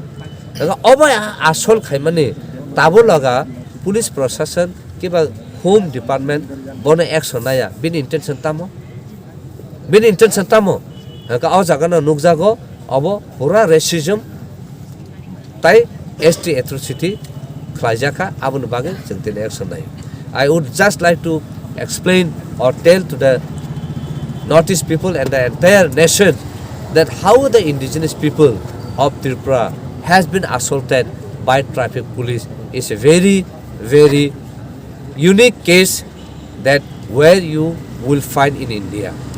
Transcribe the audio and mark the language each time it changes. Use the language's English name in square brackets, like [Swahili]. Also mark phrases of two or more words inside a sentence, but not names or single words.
[Kok Borok] अब आसल खाइमाने ताबु लगा पुलिस प्रशासन किबा [English] home department [Kok Borok] बने एक्शन नाया बिनि इंटेंशन तामो का अ जागाना नुकजागो अब पुरा रेसिज्म tai [English] ST atrocity [Kok Borok] khlajaka abun bagin jengtin action nai. [English] I would just like to explain or tell to the Northeast people and the entire nation that how the indigenous people of Tripura has been assaulted by traffic police is a very, very unique case that where you will find in India.